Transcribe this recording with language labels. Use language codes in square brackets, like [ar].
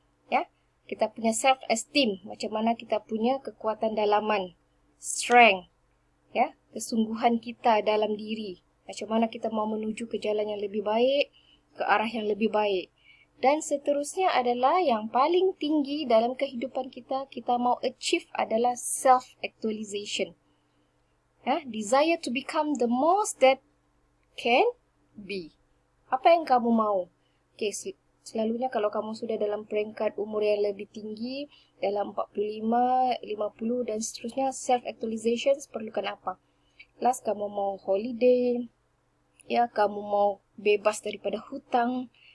[ms] Ya, kita punya self-esteem, macam mana kita punya kekuatan dalaman, strength, ya, kesungguhan kita dalam diri. Macam mana kita mau menuju ke jalan yang lebih baik, ke arah yang lebih baik. Dan seterusnya adalah yang paling tinggi dalam kehidupan kita mau achieve adalah self-actualization. [en] Ya, desire to become the most that can be. [ms] Apa yang kamu mau? Okay, selalunya kalau kamu sudah dalam peringkat umur yang lebih tinggi, dalam 45, 50 dan seterusnya, self-actualization perlukan apa? Last, kamu mau holiday, ya, kamu mau bebas daripada hutang,